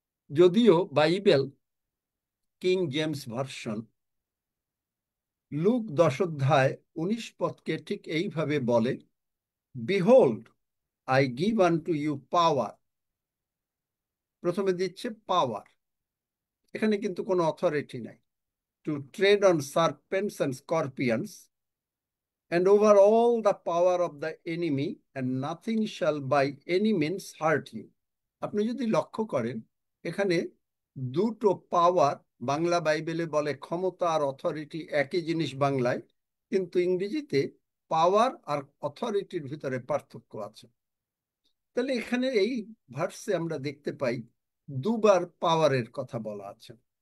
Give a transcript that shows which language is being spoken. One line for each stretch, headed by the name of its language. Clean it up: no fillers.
Bangla: যদিও Bible king James version look 10 অধ্যায় 19 পদকে ঠিক এইভাবে বলে,
English: Behold I give unto you power.
Bangla: প্রথমে দিচ্ছে পাওয়ার, এখানে কিন্তু কোনো অথরিটি নাই।
English: To tread on serpents and scorpions and over all the power of the enemy, and nothing shall by any means hurt you.
Bangla: আপনি যদি লক্ষ্য করেন, এখানে দুটো পাওয়ার, বাংলা বাইবেলে বলে ক্ষমতা আর অথরিটি একই জিনিস বাংলায়, কিন্তু ইংরেজিতে পাওয়ার আর অথরিটির ভিতরে পার্থক্য আছে। তাহলে এখানে এই ভার্সে আমরা দেখতে পাই দুবার পাওয়ারের কথা বলা আছে।